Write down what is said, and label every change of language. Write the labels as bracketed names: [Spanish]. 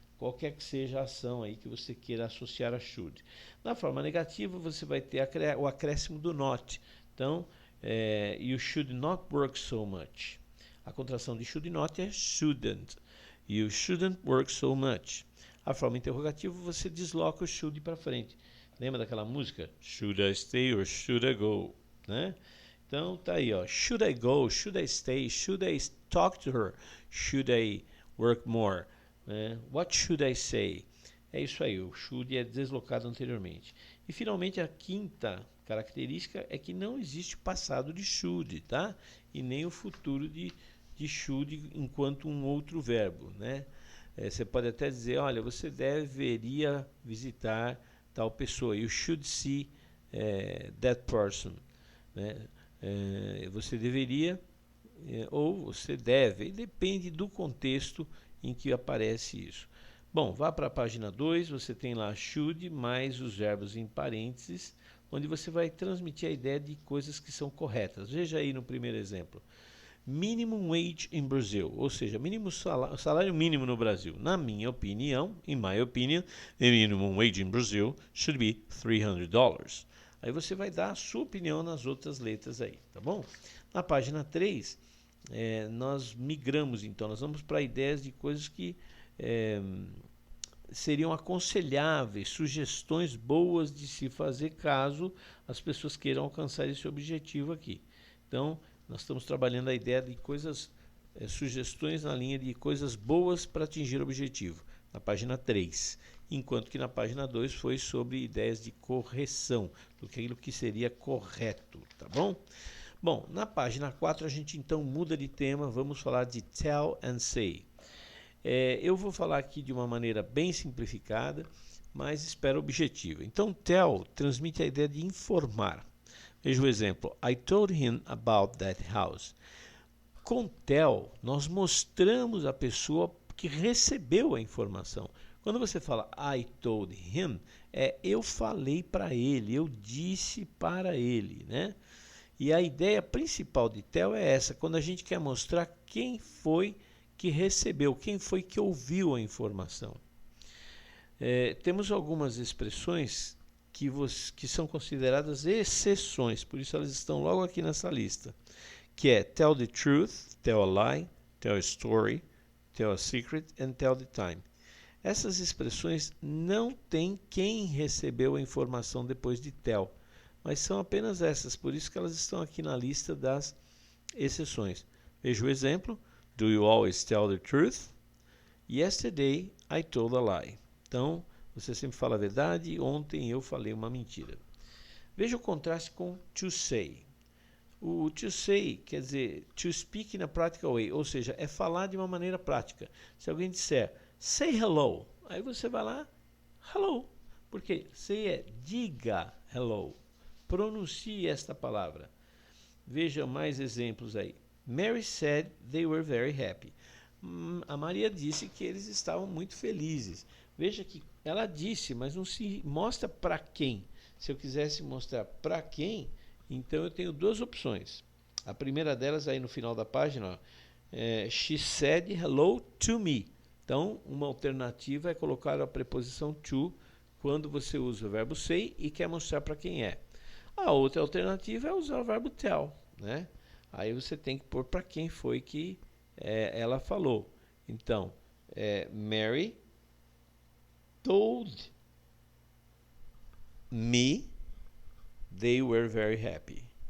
[Portuguese] Qualquer que seja a ação aí que você queira associar a should. Na forma negativa você vai ter o acréscimo do not. Então, [English] you should not work so much. [Portuguese] A contração de should not é shouldn't. [English] You shouldn't work so much. [Portuguese] A forma interrogativa você desloca o should para frente. Lembra daquela música? [English] Should I stay or should I go? [Portuguese] Né? Então tá aí, ó. [English] Should I go? Should I stay? Should I talk to her? Should I work more? What should I say? [Portuguese] É isso aí, o should é deslocado anteriormente. E finalmente a quinta característica é que não existe passado de should, tá? E nem o futuro de should enquanto um outro verbo, né? Você pode até dizer, olha, você deveria visitar tal pessoa. [English] You should see that person. [Portuguese] Né? Você deveria ou você deve. E depende do contexto em que aparece isso. Bom, vá para a página 2, você tem lá should mais os verbos em parênteses, onde você vai transmitir a ideia de coisas que são corretas. Veja aí no primeiro exemplo. [English] Minimum wage in Brazil, [Portuguese] ou seja, salário mínimo no Brasil. Na minha opinião, [English] in my opinion, the minimum wage in Brazil should be $300. [Portuguese] Aí você vai dar a sua opinião nas outras letras aí, tá bom? Na página 3, nós migramos então, nós vamos para ideias de coisas que seriam aconselháveis, sugestões boas de se fazer caso as pessoas queiram alcançar esse objetivo aqui. Então, nós estamos trabalhando a ideia de coisas sugestões na linha de coisas boas para atingir o objetivo, na página 3. Enquanto que na página 2 foi sobre ideias de correção, do que aquilo que seria correto, tá bom? Bom, na página 4 a gente então muda de tema, vamos falar de tell and say. Eu vou falar aqui de uma maneira bem simplificada, mas espero objetiva. Então, tell transmite a ideia de informar. Veja o exemplo. [English] I told him about that house. [Portuguese] Com tell, nós mostramos a pessoa que recebeu a informação. Quando você fala [English] I told him, [Portuguese] eu falei para ele, eu disse para ele, né? E a ideia principal de tell é essa, quando a gente quer mostrar quem foi que recebeu, quem foi que ouviu a informação. Temos algumas expressões que são consideradas exceções, por isso elas estão logo aqui nessa lista, que é [English] tell the truth, tell a lie, tell a story, tell a secret and tell the time. [Portuguese] Essas expressões não têm quem recebeu a informação depois de tell, mas são apenas essas, por isso que elas estão aqui na lista das exceções. Veja o exemplo. [English] Do you always tell the truth? Yesterday I told a lie. [Portuguese] Então, você sempre fala a verdade, ontem eu falei uma mentira. Veja o contraste com to say. O to say quer dizer [English] to speak in a practical way, [Portuguese] ou seja, é falar de uma maneira prática. Se alguém disser say hello, aí você vai lá, hello. Porque say é diga hello. Pronuncie esta palavra. Veja mais exemplos aí. [English] Mary said they were very happy. [Portuguese] A Maria disse que eles estavam muito felizes. Veja que ela disse, mas não se mostra para quem. Se eu quisesse mostrar para quem, então eu tenho duas opções. A primeira delas aí no final da página, [English] she said hello to me. [Portuguese] Então, uma alternativa é colocar a preposição to quando você usa o verbo say e quer mostrar para quem é. A outra alternativa é usar o verbo tell, né? Aí você tem que pôr para quem foi que ela falou. Então, [English] Mary told me they were very happy.